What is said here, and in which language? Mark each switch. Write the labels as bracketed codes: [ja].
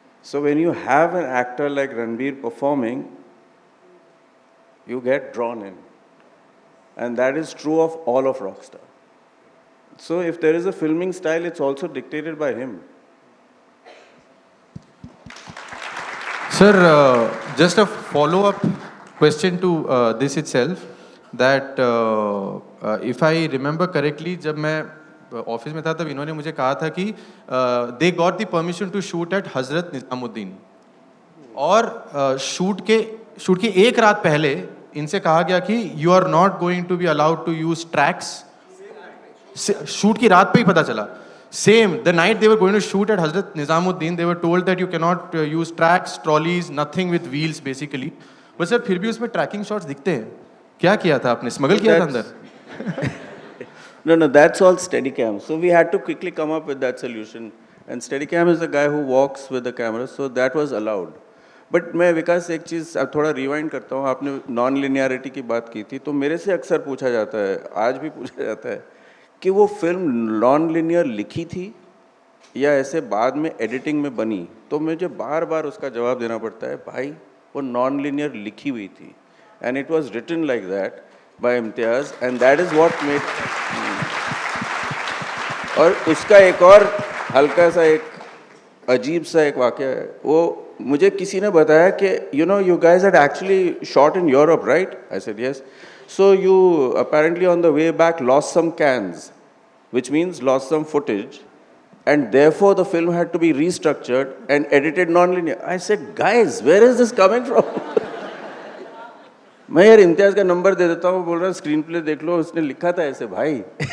[en] So when you have an actor like Ranbir performing, you get drawn in, and that is true of all of Rockstar. So if there is a filming style, it's also dictated by him. Sir, just a follow-up question to this itself. That if I remember correctly, [hi] जब मैं office में था तब इन्होंने मुझे कहा था कि [en] they got the permission to shoot at [hi] Hazrat Nizamuddin, और शूट की एक रात पहले इनसे कहा गया कि [en] you are not going to be allowed to use tracks. [hi] Shoot की रात पे ही पता चला. [en] Same, the night they were going to shoot at Hazrat Nizamuddin, they were told that you cannot use tracks, trolleys, nothing with wheels basically. [hi] But sir, फिर भी उसमें tracking shots दिखते हैं. क्या किया था आपने? स्मगल किया था अंदर? [en] No, that's all Steadicam. So we had to quickly come up with that solution. And Steadicam is the guy who walks with the camera, so that was allowed. [hi] But मैं विकास एक चीज़ अब थोड़ा रिवाइंड करता हूँ. आपने नॉन लिनियरिटी की बात की थी, तो मेरे से अक्सर पूछा जाता है, आज भी पूछा जाता है कि वो फिल्म नॉन लिनियर लिखी थी या ऐसे बाद में एडिटिंग में बनी. तो मुझे बार बार उसका जवाब देना पड़ता है, भाई वो नॉन लिनियर लिखी हुई थी. [en] And it was written like that by Imtiaz, and that is what made. [hi] और उसका एक और हल्का सा एक अजीब सा एक वाक़या है. वो मुझे किसी ने बताया कि [en] you guys had actually shot in Europe, right? I said yes. So you apparently on the way back lost some cans, which means lost some footage, and therefore the film had to be restructured and edited non-linear. I said, guys, where is this coming from? [hi] मैं यार इम्तियाज़ का number दे देता हूँ, बोल रहा screen play देख लो, उसने लिखा था ऐसे भाई.